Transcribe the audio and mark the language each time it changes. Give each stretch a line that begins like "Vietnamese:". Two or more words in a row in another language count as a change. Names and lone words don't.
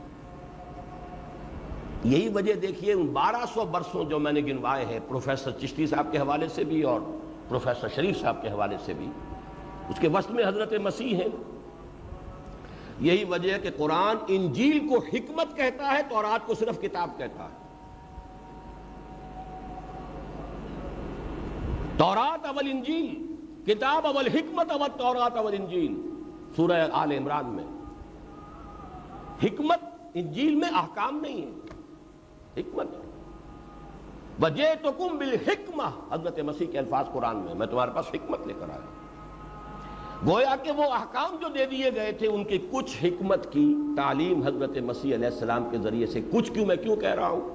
Urdu: یہی وجہ دیکھیے ان 1200 برسوں جو میں نے گنوائے ہیں پروفیسر چشتی صاحب کے حوالے سے بھی اور پروفیسر شریف صاحب کے حوالے سے بھی، اس کے وسط میں حضرت مسیح ہیں. یہی وجہ ہے کہ قرآن انجیل کو حکمت کہتا ہے، تورات کو صرف کتاب کہتا ہے۔ تورات اول انجیل، کتاب اول حکمت اول تورات اول انجیل، سورہ آل عمران میں۔ حکمت انجیل میں احکام نہیں ہے، حکمت۔
Arabic: وَجِئْتُكُمْ بِالْحِکْمَہ،
Urdu: حضرت مسیح کے الفاظ قرآن میں تمہارے پاس حکمت لے کر آیا۔ گویا کہ وہ احکام جو دے دیے گئے تھے ان کی کچھ حکمت کی تعلیم حضرت مسیح علیہ السلام کے ذریعے سے کچھ میں کیوں کہہ رہا ہوں؟